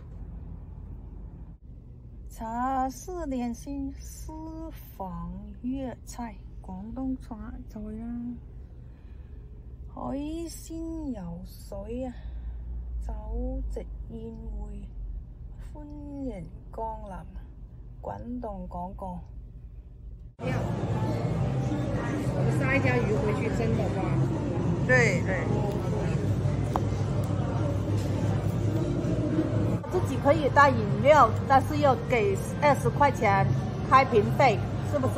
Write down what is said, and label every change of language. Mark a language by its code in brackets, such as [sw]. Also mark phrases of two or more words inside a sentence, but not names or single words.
[zh] 茶室點心私房粵菜，廣東菜啊，海鮮游水啊，酒席宴會，歡迎光臨，滾動廣告。杀一条鱼回去蒸的话，對。自己可以带饮料，但是要给20块钱开瓶费，是不是？